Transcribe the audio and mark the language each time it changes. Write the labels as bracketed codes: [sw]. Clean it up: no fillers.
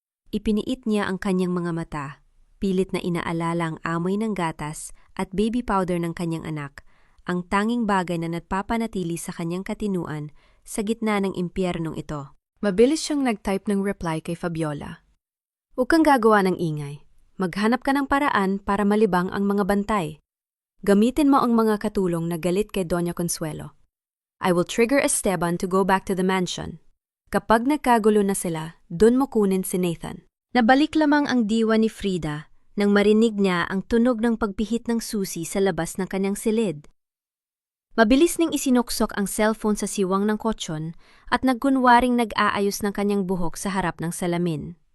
[tl] Ipiniit niya ang kanyang mga mata, pilit na inaalala ang amoy ng gatas at baby powder ng kanyang anak, ang tanging bagay na nagpapanatili sa kanyang katinuan sa gitna ng impyernong ito. Mabilis siyang nag-type ng reply kay Fabiola. Huwag kang gagawa ng ingay. Maghanap ka ng paraan para malibang ang mga bantay. Gamitin mo ang mga katulong na galit kay Doña Consuelo. [en] I will trigger Esteban to go back to the mansion. [tl] Kapag nagkagulo na sila, dun mo kunin si Nathan. Nabalik lamang ang diwa ni Frida nang marinig niya ang tunog ng pagpihit ng susi sa labas ng kanyang silid. Mabilis ning isinuksok ang cellphone sa siwang ng kotsyon at nagkunwaring nag-aayos ng kanyang buhok sa harap ng salamin.